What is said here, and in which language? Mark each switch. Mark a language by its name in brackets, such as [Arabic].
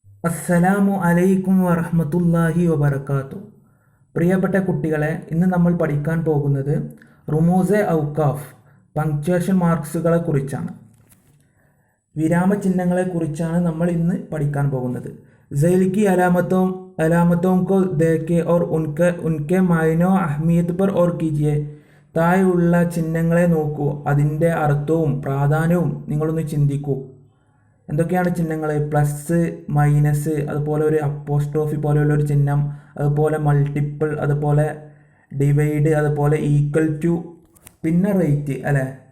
[Malayalam] അസ്സലാമു അലൈക്കും വറഹ്മത്തുള്ളാഹി വബറകാത്തു. പ്രിയപ്പെട്ട കുട്ടികളെ, ഇന്ന് നമ്മൾ പഠിക്കാൻ പോകുന്നത് റമൂസ് ഔഖാഫ് പങ്ക്ച്വേഷൻ മാർക്സുകളെ കുറിച്ചാണ്. വിരാമചിഹ്നങ്ങളെ കുറിച്ചാണ് നമ്മൾ ഇന്ന് പഠിക്കാൻ പോകുന്നത്. [Urdu] ज़ैल की अलामतों को देखें और उनके मायनो अहमियत पर और कीजिए. [Malayalam] താഴെയുള്ള ചിഹ്നങ്ങളെ നോക്കൂ, അതിൻ്റെ അർത്ഥവും പ്രാധാന്യവും നിങ്ങളൊന്ന് ചിന്തിക്കൂ. എന്തൊക്കെയാണ് ചിഹ്നങ്ങൾ? പ്ലസ്, മൈനസ്, അതുപോലെ ഒരു അപ്പോസ്ട്രോഫി പോലെയുള്ള ഒരു ചിഹ്നം, അതുപോലെ മൾട്ടിപ്പിൾ, അതുപോലെ ഡിവൈഡ്, അതുപോലെ ഈക്വൽ ടു, പിന്നെ റേറ്റ് അല്ലേ.